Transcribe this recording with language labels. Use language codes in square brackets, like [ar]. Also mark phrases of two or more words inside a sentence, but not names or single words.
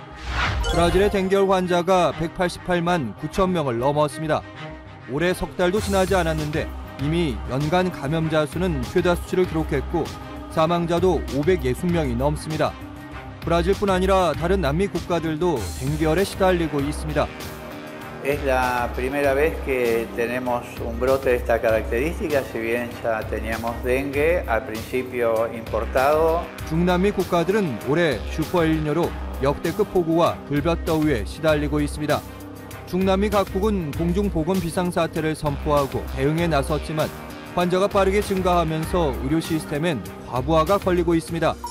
[ko] 브라질의 댕결 환자가 188만 9천 명을 넘었습니다. 올해 석 달도 지나지 않았는데 이미 연간 감염자 수는 최다 수치를 기록했고 사망자도 560명이 넘습니다. 브라질뿐 아니라 다른 남미 국가들도 댕결에 시달리고 있습니다. [es] Es la primera vez que tenemos un brote de esta característica, si bien ya teníamos dengue al principio importado. [ko] 중남미 국가들은 올해 슈퍼엘니뇨로 역대급 폭우와 불볕더위에 시달리고 있습니다. 중남미 각국은 공중보건 비상사태를 선포하고 대응에 나섰지만 환자가 빠르게 증가하면서 의료 시스템엔 과부하가 걸리고 있습니다.